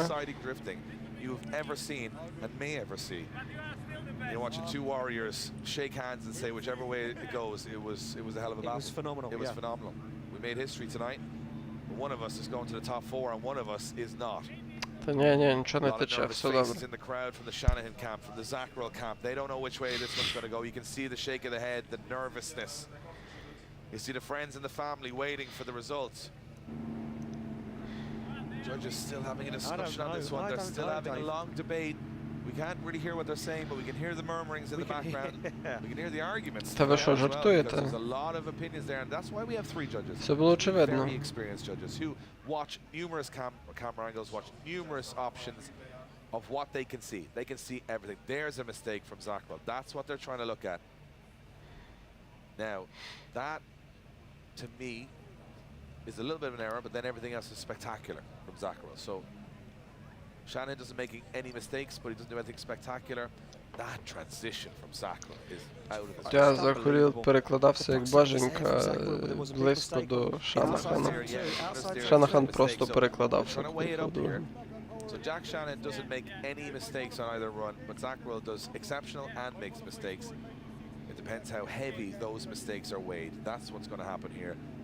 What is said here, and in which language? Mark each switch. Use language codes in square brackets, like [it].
[en] Exciting drifting you've ever seen and may ever see. You're watching two warriors shake hands and say whichever way it goes, it was a hell of a battle. It was phenomenal. It was phenomenal. We made history tonight. One of us is going to the top 4 and one of us is not. [uk] Та ні, нічого не тече, все добре. [en] In the crowd from the Shanahan camp, from the Zacharel camp. They don't know which way this one's going to go. You can see the shake of the head, the nervousness. You see the friends and the family waiting for the results. Judges still having a discussion on this one. They're still having a long debate. We can't really hear what they're saying, but we can hear the murmurings in the background. We can hear the arguments. [uk] Та ви що, жартуєте? [en] There's a lot of opinions there, and that's why we have 3 judges. [uk] Це було очевидно. [en] Very experienced judges who watch numerous camera angles, watch numerous options of what they can see. They can see everything. There's a mistake from Zacharel. That's what they're trying to look at. Now, that, to me, is a little bit of an error, but then everything else is spectacular from Zacharel. So Shanahan doesn't make any mistakes, but he doesn't do anything spectacular. That transition from Zacharel is out of his [uk] Я Zacharel перекладався як боженька близько до Шанахана. Шанахан просто перекладався. [en] So Jack Shannon doesn't make any mistakes on either run, but Zacharel does exceptional and makes mistakes. It depends how heavy those mistakes are weighed. That's what's going to happen here.